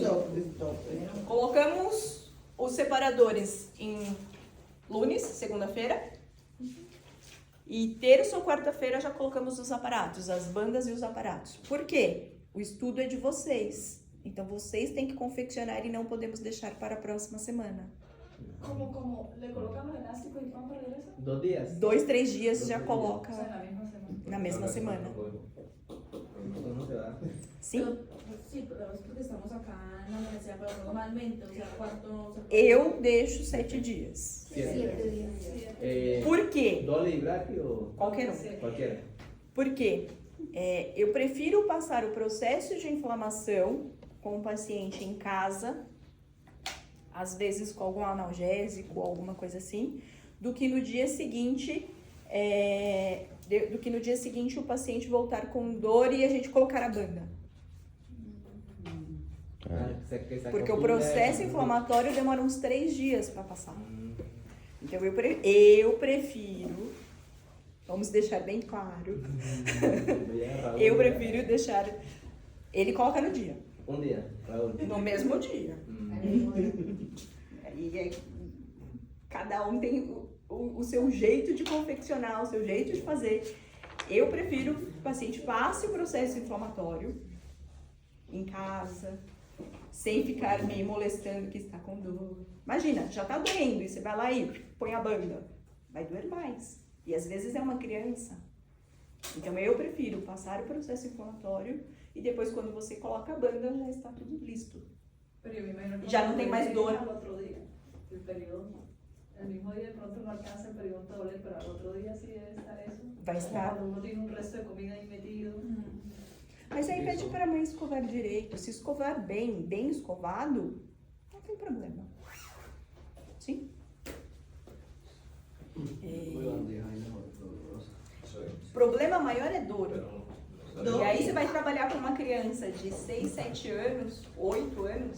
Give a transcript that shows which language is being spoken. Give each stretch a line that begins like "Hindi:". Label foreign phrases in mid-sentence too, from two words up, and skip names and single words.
Portuguese: Colocamos os separadores em lunes, segunda-feira. E terça ou quarta-feira já colocamos os aparatos, as bandas e os aparatos. Por quê? O estudo é de vocês. Então vocês têm que confeccionar e não podemos deixar para a próxima semana.
Spanish: Como le colocamos elástico y vamos para regreso. 2 días.
Portuguese: 2, 3 dias já coloca
Spanish: O sea, la misma semana.
Portuguese: na mesma semana.
Spanish: Esto no se va.
Portuguese: Sim?
Spanish: Sí, pero es porque estamos acá en la universidad, pero normalmente, o sea, cuarto...
Portuguese: Eu deixo 7 dias.
Spanish: 7 días.
Portuguese: Por quê?
Spanish: ¿Doble y braque o
Portuguese: Qualquer um.
Spanish: cualquiera?
Portuguese: Por quê? Eu prefiro passar o processo de inflamação com o paciente em casa, às vezes com algum analgésico, alguma coisa assim, do que no dia seguinte, o paciente voltar com dor e a gente colocar a banda. Porque o processo inflamatório demora uns 3 dias para passar. Então eu prefiro, vamos deixar bem claro, eu prefiro deixar, ele coloca no dia.
Spanish: Un día, Raúl.
Portuguese: No mesmo dia. E cada um tem o seu jeito de confeccionar, o seu jeito de fazer. Eu prefiro que o paciente passe o processo inflamatório em casa, sem ficar me molestando que está com dor. Imagina, já está doendo e você vai lá e põe a banda. Vai doer mais. E às vezes é uma criança. Então eu prefiro passar o processo inflamatório e depois quando você coloca a banda já está tudo listo.
Spanish: Pero yo me imagino que
Portuguese: Ya no tem mais dor.
Spanish: Al otro día, el periodo, el mismo día de pronto no alcanza el periodo a doler, pero al otro día sí debe estar eso.
Portuguese: Vai estar.
Spanish: Cuando uno tiene un resto de comida ahí metido.
Portuguese: Mas aí pede para a mãe escovar direito. Se escovar bem escovado, não tem problema. Sim? O problema maior é dor. E aí você vai trabalhar com uma criança de 6, 7 anos, 8 anos.